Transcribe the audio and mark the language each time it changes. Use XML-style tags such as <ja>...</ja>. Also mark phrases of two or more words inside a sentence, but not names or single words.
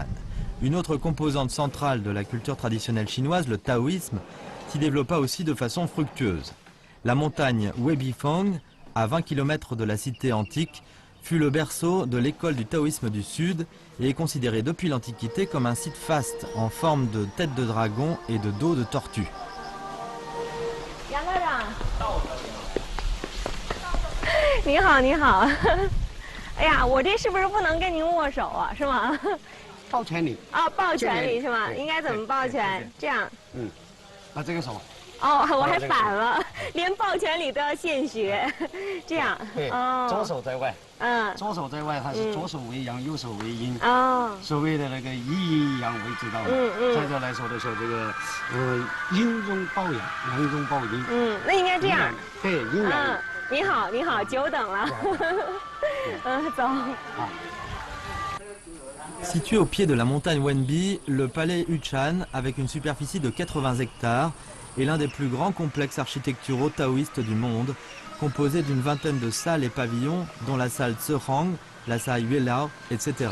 <fr>Une autre composante centrale de la culture traditionnelle chinoise, le taoïsme, s'y développa aussi de façon fructueuse. La montagne Weibifeng, à 20 km de la cité antique, fut le berceau de l'école du taoïsme du Sud et est considérée depuis l'Antiquité comme un site faste en forme de tête de dragon et de dos de tortue.</fr> <zh>你好，你好。哎呀，我这是不是不能跟您握手啊？是吗？抱拳礼。啊，抱拳礼是吗？应该怎么抱拳？这样。嗯，那这个手。哦，我还反了，连抱拳礼都要现学，这样。对，左手在外。嗯。左手在外，它是左手为阳，右手为阴。哦。所谓的那个阴阳为之道嘛。再者来说的时候，这个阴中抱阳，阳中抱阴。那应该这样。对，阴阳。你好，你好，久等了。走。</zh> <fr>Situé au pied de la montagne Wenbi, le palais Yuchan, avec une superficie de 80 hectares, est l'un des plus grands complexes architecturaux taoïstes du monde, composé d'une vingtaine de salles et pavillons, dont la salle Zehang, la salle Yuelao, etc.</fr>